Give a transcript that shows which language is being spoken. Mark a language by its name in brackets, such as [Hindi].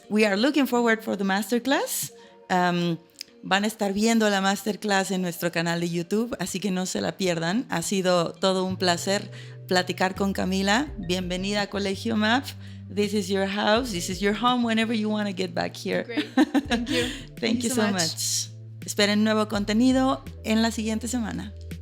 [English] We are looking forward for the masterclass. [Spanish] Van a estar viendo la masterclass en nuestro canal de YouTube, así que no se la pierdan. Ha sido todo un placer platicar con Camilla. Bienvenida a [English] Colegio MAP. This is your house. This is your home whenever you want to get back here. Great. Thank you. Thank you so much. [Spanish] Esperen nuevo contenido en la siguiente semana.